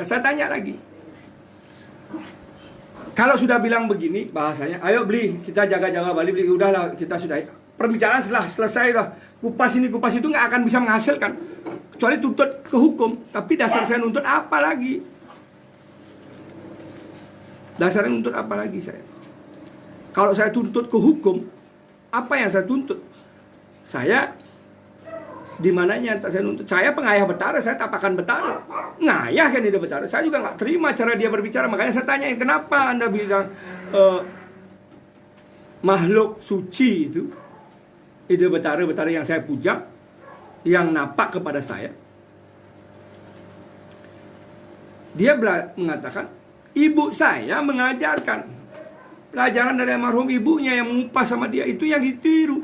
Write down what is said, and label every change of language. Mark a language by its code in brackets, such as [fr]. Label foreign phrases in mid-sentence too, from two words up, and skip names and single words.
[id] Saya tanya lagi, kalau sudah bilang begini bahasanya, ayo beli, kita jaga-jaga Bali, beli, udahlah kita sudah perbicaraan setelah selesai dah, kupas ini kupas itu nggak akan bisa menghasilkan kecuali tuntut ke hukum. Tapi dasar saya nuntut apa lagi? Dasarnya nuntut apa lagi saya? Kalau saya tuntut ke hukum, apa yang saya tuntut? Saya di mananya tak saya nuntut? Saya pengayah Betara, saya tapakan Betara. Ngayah kan ide Betara. Saya juga nggak terima cara dia berbicara. Makanya saya tanyain, kenapa Anda bilang makhluk suci itu, ide Betara yang saya puja, yang napak kepada saya. Dia mengatakan, ibu saya mengajarkan pelajaran dari almarhum ibunya yang mengupas sama dia, itu yang ditiru.